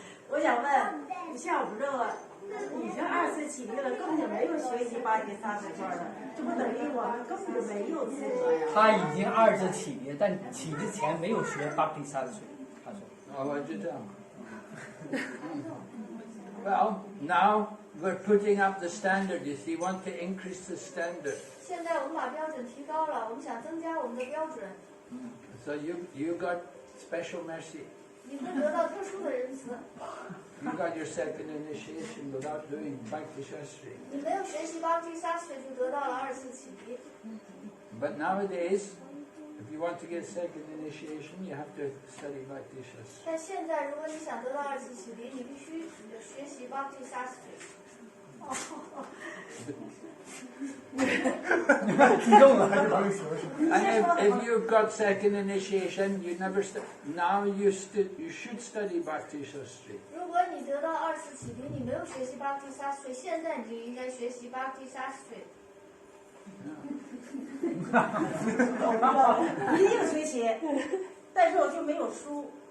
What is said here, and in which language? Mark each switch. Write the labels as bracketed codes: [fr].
[zh] 我想问，你像我们这个已经二次启迪了，根本就没有学习Bhakti Sastri的，这不等于我们根本就没有资格呀？他已经二次启迪，但启之前没有学 Bhakti Sastri。他说。 [en] Oh, what did you tell? Well, now we're putting up the standard. You see, want to increase the standard. [zh] 现在我们把标准提高了，我们想增加我们的标准。 [en] So you got special mercy. [zh] 你会得到特殊的仁慈。 [en] You got your second initiation without doing Bhakti Sastri. [zh] 你没有学习 Bhakti Sastri 就得到了二次启迪。 [en] But nowadays, if you want to get second initiation, you have to study Bhakti Sastri. [zh] 但现在，如果你想得到二次启迪，你必须学习 Bhakti Sastri。激动了还是不说？ [en] And if you've got second initiation, you never now you should study Bhakti Sastri. [zh] 如果你得到二次启迪，你没有学习 Bhakti Sastri， 现在你就应该学习 Bhakti Sastri。一定学习，但是我就没有书。